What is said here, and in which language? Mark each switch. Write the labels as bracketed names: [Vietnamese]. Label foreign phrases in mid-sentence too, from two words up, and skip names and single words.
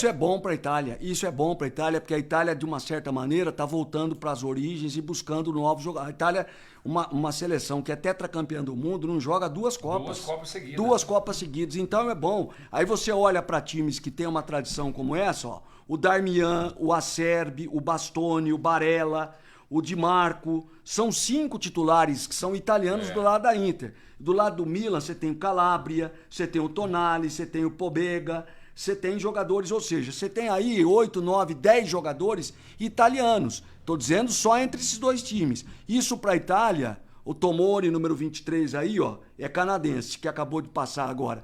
[Portuguese] isso é bom para a Itália. Isso é bom para a Itália, porque a Itália, de uma certa maneira, está voltando para as origens e buscando novos jogadores. A Itália, uma seleção que é tetracampeã do mundo, não joga duas Copas. 2 Copas seguidas. 2 Copas seguidas. Então é bom. Aí você olha para times que têm uma tradição como essa, ó, o Darmian, o Acerbi, o Bastoni, o Barella, o Di Marco. São 5 titulares que são italianos do lado da Inter. Do lado do Milan, você tem o Calabria, você tem o Tonali, você tem o Pobega, você tem jogadores, ou seja, você tem aí 8, 9, 10 jogadores italianos. Estou dizendo só entre esses 2 times. Isso para a Itália, o Tomori, número 23 aí, ó, é canadense, que acabou de passar agora.